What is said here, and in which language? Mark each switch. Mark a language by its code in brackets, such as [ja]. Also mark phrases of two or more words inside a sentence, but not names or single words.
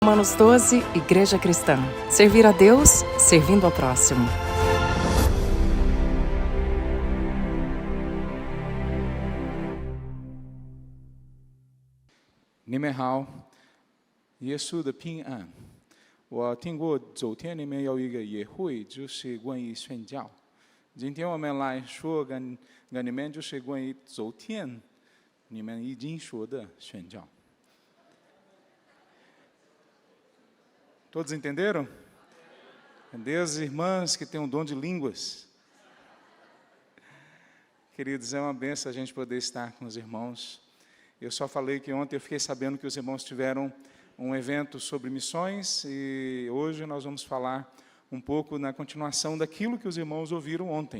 [pt] Romanos 12, Igreja Cristã. Servir a Deus, servindo ao próximo. [zh] 你们好，耶稣的平安。我听过昨天你们有一个约会，就是关于宣教。今天我们来说跟你们就是关于昨天你们已经说的宣教。 [pt] Todos entenderam? Deus e irmãs que têm um dom de línguas. Queridos, é uma benção a gente poder estar com os irmãos. Eu só falei que ontem eu fiquei sabendo que os irmãos tiveram um evento sobre missões e hoje nós vamos falar um pouco na continuação daquilo que os irmãos ouviram ontem.